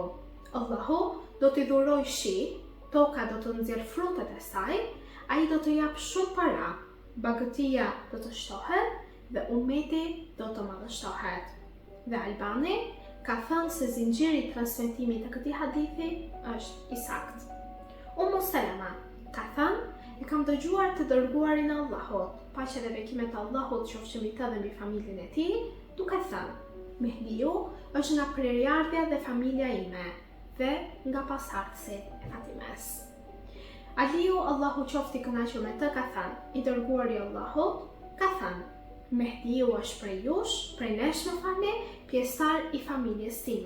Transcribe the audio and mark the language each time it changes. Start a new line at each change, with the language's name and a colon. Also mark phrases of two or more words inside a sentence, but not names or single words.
Albanian: Allahu do t'i dhuroj shi, toka do të nxjerr frutet e saj, ai do të jap shumë para, bagëtia do të shtohet dhe ummeti do të madhështohet. Dhe Albani ka thënë se zinxhiri i transmetimit të këtij hadithi është i saktë. Ummu Salama ka thënë: e kam dëgjuar të dërguarin e Allahut, paqja dhe bekimet e Allahut qofshin mbi të dhe mbi familjen e tij, duke thënë: Mehdiu është nga prerjardhja dhe familja ime, dhe nga pasardhësit e Fatimes. Aliu, Allahu qoftë i kënaqur me të, ka thënë: i dërguari i Allahut ka thënë: Mehdiu është prej jush, prej nesh më falni, pjesëtar i familjes time.